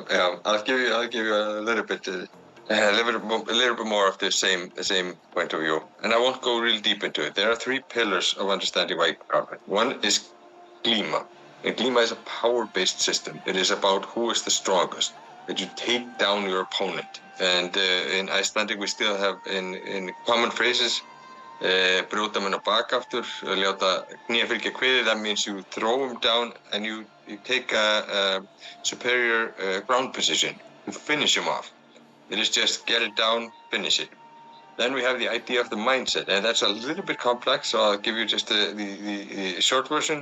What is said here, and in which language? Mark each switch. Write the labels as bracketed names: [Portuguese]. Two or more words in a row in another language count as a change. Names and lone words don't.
[English] I'll give you a little bit more of the same point of view, and I won't go real deep into it. There are three pillars of understanding Viking combat. One is glima, and glima is a power-based system. It is about who is the strongest, that you take down your opponent. And in Icelandic, we still have in common phrases, [Icelandic] brjóta menn á bak aftur, láta kné fylgja kviði. [English] That means you throw him down and you take a superior ground position to finish him off. It is just get it down, finish it. Then we have the idea of the mindset, and that's a little bit complex, so I'll give you just the short version.